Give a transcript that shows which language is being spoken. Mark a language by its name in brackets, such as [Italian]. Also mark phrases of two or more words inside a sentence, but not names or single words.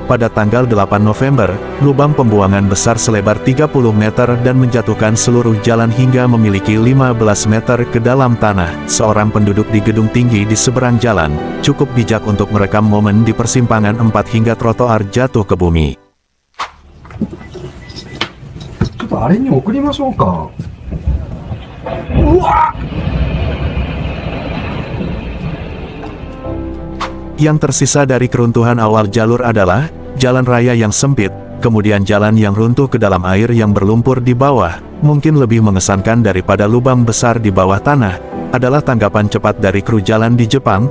[Indonesian] Pada tanggal 8 November, lubang pembuangan besar selebar 30 meter dan menjatuhkan seluruh jalan hingga memiliki 15 meter ke dalam tanah. Seorang penduduk di gedung tinggi di seberang jalan, cukup bijak untuk merekam momen di persimpangan 4 hingga trotoar jatuh ke bumi. [Japanese] ちょっとあれに送りましょうか。うわ！ [Indonesian] Yang tersisa dari keruntuhan awal jalur adalah jalan raya yang sempit, kemudian jalan yang runtuh ke dalam air yang berlumpur di bawah. Mungkin lebih mengesankan daripada lubang besar di bawah tanah adalah tanggapan cepat dari kru jalan di Jepang.